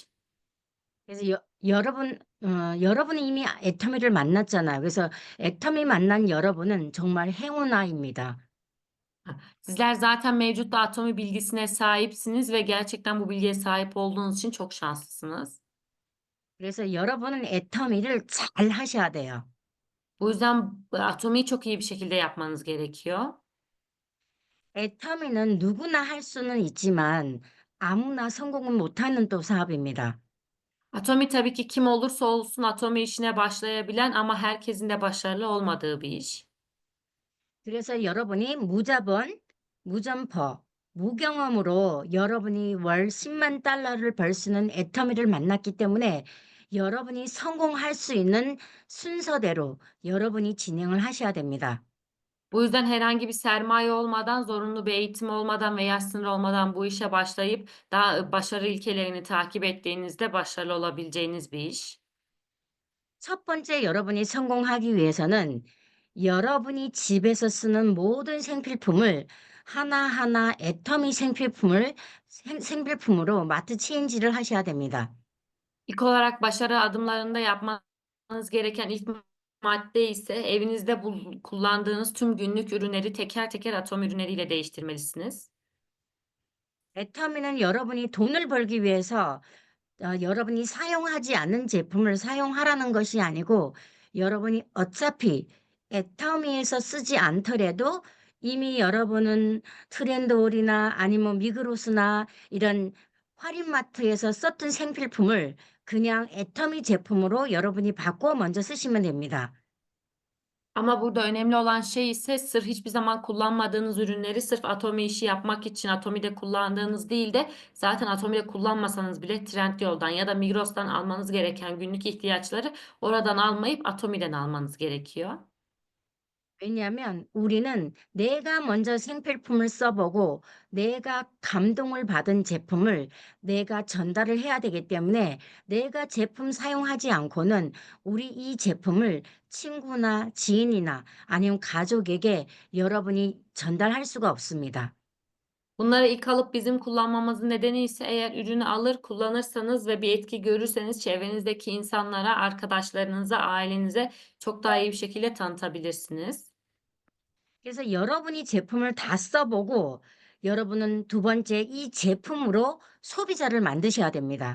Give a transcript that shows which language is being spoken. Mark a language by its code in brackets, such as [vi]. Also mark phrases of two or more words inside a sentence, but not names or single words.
[ko] 그래서 여러분이 이미 애터미를 만났잖아요. 그래서 애터미 만난 여러분은 정말 행운아입니다. [tr] Sizler zaten mevcut da Atomi bilgisine sahipsiniz ve gerçekten bu bilgiye sahip olduğunuz için çok şanslısınız. [ko] 그래서 여러분은 애터미를 잘 하셔야 돼요. [tr] Bu yüzden Atomi'yi çok iyi bir şekilde yapmanız gerekiyor. [ko] 애터미는 누구나 할 수는 있지만 아무나 성공은 못하는 또 사업입니다. [tr] Atomi tabii ki kim olursa olsun Atomi işine başlayabilen ama herkesin de başarılı olmadığı bir iş. [ko] 그래서 여러분이 무점퍼, 무경험으로 여러분이 월 10만 달러를 벌 수 있는 애터미를 만났기 때문에 여러분이 성공할 수 있는 순서대로 여러분이 진행을 하셔야 됩니다. [tr] Bu yüzden herhangi bir sermaye olmadan, zorunlu bir eğitim olmadan ve yaş sınırı olmadan bu işe başlayıp daha başarı ilkelerini takip ettiğinizde başarılı olabileceğiniz bir iş. [ko] 첫 번째 여러분이 성공하기 위해서는 여러분이 집에서 쓰는 모든 생필품을 하나하나 애터미 생필품으로 마트 체인지를 하셔야 됩니다. [tr] İlk olarak başarı adımlarında yapmanız gereken ilk madde ise evinizde kullandığınız tüm günlük ürünleri teker teker atom ürünleriyle değiştirmelisiniz. [ko] 애터미는 여러분이 돈을 벌기 위해서 여러분이 사용하지 않는 제품을 사용하라는 것이 아니고 여러분이 어차피 애터미에서 쓰지 않더라도 이미 여러분은 트렌드홀이나 아니면 미그로스나 이런 할인마트에서 썼던 생필품을 그냥 애터미 제품으로 여러분이 바꿔 먼저 쓰시면 됩니다. [tr] Ama burada önemli olan şey ise sırf hiçbir zaman kullanmadığınız ürünleri sırf Atomi işi yapmak için Atomi'de kullandığınız değil de zaten Atomi'de kullanmasanız bile Trendyol'dan ya da Migros'tan almanız gereken günlük ihtiyaçları oradan almayıp Atomi'den almanız gerekiyor. [ko] 왜냐하면 우리는 내가 먼저 생필품을 써보고 내가 감동을 받은 제품을 내가 전달을 해야 되기 때문에 내가 제품 사용하지 않고는 우리 이 제품을 친구나 지인이나 아니면 가족에게 여러분이 전달할 수가 없습니다. [tr] Bunları ilk alıp bizim kullanmamızın nedeni ise eğer ürünü alır, kullanırsanız ve bir etki görürseniz çevrenizdeki insanlara, arkadaşlarınıza, ailenize çok daha iyi bir şekilde tanıtabilirsiniz. [ko] 그래서 여러분이 제품을 다 써보고 여러분은 두 번째 이 제품으로 소비자를 만드셔야 됩니다.